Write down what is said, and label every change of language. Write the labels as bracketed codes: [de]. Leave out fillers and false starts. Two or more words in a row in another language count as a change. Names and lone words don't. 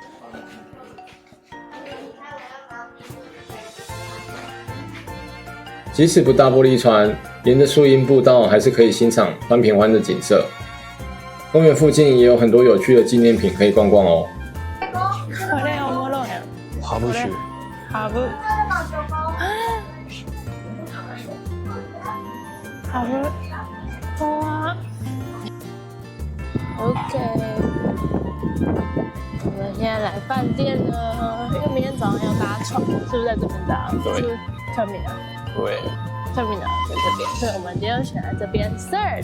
[zh] 即使不搭玻璃船，沿着树荫步道还是可以欣賞川平湾的景色。公园附近也有很多有趣的纪念品可以逛逛哦。 [ja] これおもろいやん。ハブ酒。ハブ。ハブ。 [zh] 哇。OK。我们现在来饭店了，因为明天早上要搭船，是不是在这边搭？对。是不是 terminal？对。 terminal 在这边，所以我们今天选在这边 third。